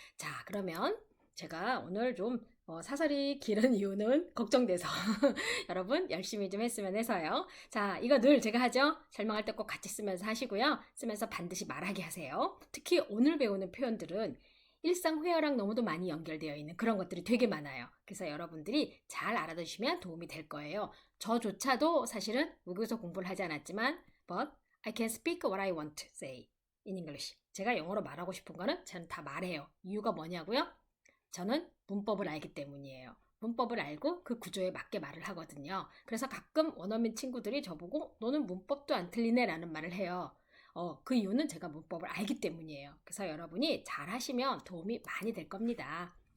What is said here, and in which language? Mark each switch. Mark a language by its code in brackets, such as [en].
[ko] 자, 그러면 제가 오늘 좀 사설이 길은 이유는 걱정돼서 여러분 열심히 좀 했으면 해서요. 자, 이거 늘 제가 하죠. 설명할 때 꼭 같이 쓰면서 하시고요. 쓰면서 반드시 말하게 하세요. 특히 오늘 배우는 표현들은 일상회화랑 너무도 많이 연결되어 있는 그런 것들이 되게 많아요. 그래서 여러분들이 잘 알아두시면 도움이 될 거예요. 저조차도 사실은 외국에서 공부를 하지 않았지만 [en] but I can speak what I want to say in English. [ko] 제가 영어로 말하고 싶은 거는 저는 다 말해요. 이유가 뭐냐고요? 저는 문법을 알기 때문이에요. 문법을 알고 그 구조에 맞게 말을 하거든요. 그래서 가끔 원어민 친구들이 저보고 너는 문법도 안 틀리네 라는 말을 해요. 그 이유는 제가 문법을 알기 때문이에요. 그래서 여러분이 잘 하시면 도움이 많이 될 겁니다.